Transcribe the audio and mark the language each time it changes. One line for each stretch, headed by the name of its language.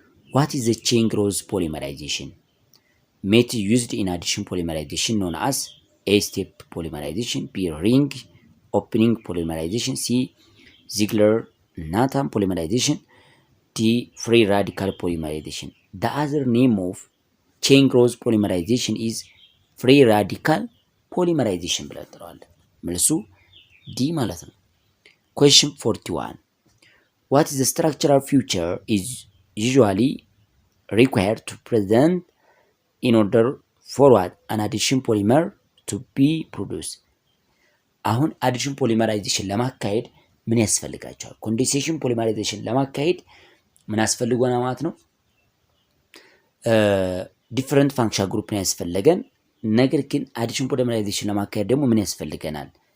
English: what is the chain growth polymerization method used in addition polymerization known as A step polymerization, B ring opening polymerization, C Ziegler-Natta polymerization, D free radical polymerization? The other name of chain growth polymerization is free radical polymerization
Amharic: ብለን እንጠራዋለን። መልሱ ዲ ማለት ነው።
English: Question 41 what is the structural feature is usually required to present in order for what an addition polymer to be produced?
Amharic: አሁን አዲሽን ፖሊመራይዜሽን ለማካሄድ ምን ያስፈልጋቸዋል? ኮንደንሴሽን ፖሊመራይዜሽን ለማካሄድ ምን ያስፈልገናል ማለት ነው? ዲፍረንት ፋንክሽናል ግሩፕ ነው ያስፈለገን። ነገር ግን አዲሽን ፖሊመራይዜሽን ለማካሄድ ደግሞ ምን ያስፈልገናል?